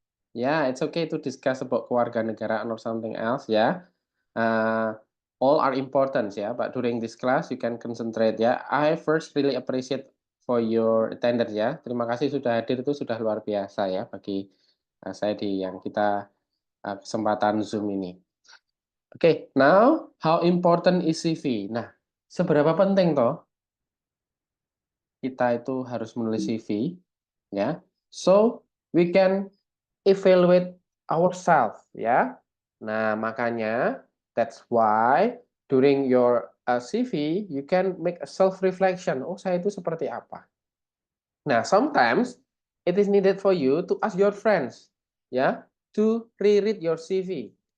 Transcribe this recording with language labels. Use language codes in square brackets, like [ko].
[en] Yeah, it's okay to discuss about kewarganegaraan or something else ya. All are important ya, but during this class you can concentrate ya. I first really appreciate for your attendance ya. [id] Terima kasih sudah hadir, itu sudah luar biasa ya bagi saya di yang kita kesempatan Zoom ini. [en] Oke, now how important is CV? [id] Nah, seberapa penting toh kita itu harus menulis CV ya. [en] So we can evaluate ourselves ya. [id] Nah, makanya [en] that's why during your CV you can make a self reflection. [id] Oh, saya itu seperti apa? [en] Nah, sometimes it is needed for you to ask your friends ya to reread your CV.